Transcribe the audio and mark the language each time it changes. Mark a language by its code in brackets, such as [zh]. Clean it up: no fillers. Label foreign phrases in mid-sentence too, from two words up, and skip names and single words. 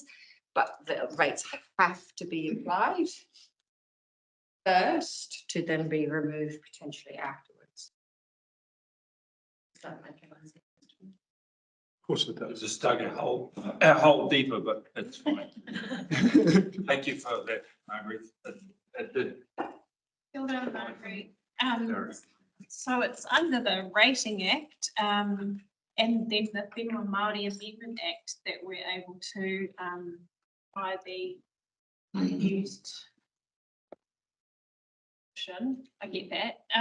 [en] But the rates have to be applied first to then be removed potentially afterwards. Does that make any sense? Of course it does. Just dug a hole deeper, but it's fine. Thank you for that, Margaret. It did. [mi] Kia ora, Margaret. [en] So it's under the Rating Act, and then the Whenua Māori Amendment Act that we're able to, buy the unused. I get that.